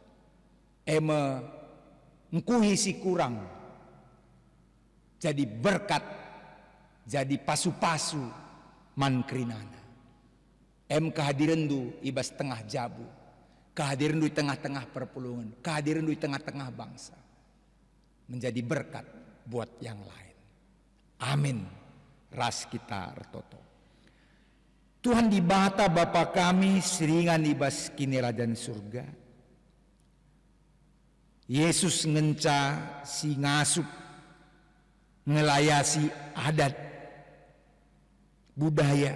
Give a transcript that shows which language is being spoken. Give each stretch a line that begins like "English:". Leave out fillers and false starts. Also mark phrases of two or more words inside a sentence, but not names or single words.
Batak Karo: Ngkuhi si kurang.
Indonesian: Jadi berkat.
Batak Karo: Jadi pasu-pasu mankrinana. Kehadiran du ibas tengah jabu. Kehadiran du tengah-tengah perpulungan. Kehadiran du tengah-tengah bangsa.
Indonesian: Menjadi berkat buat yang lain.
Batak Karo: Amin. Ras kita retoto. Tuhan di bata Bapa kami seringan ibas kini rajan surga. Yesus ngenca si ngasup ngelayasi adat budaya.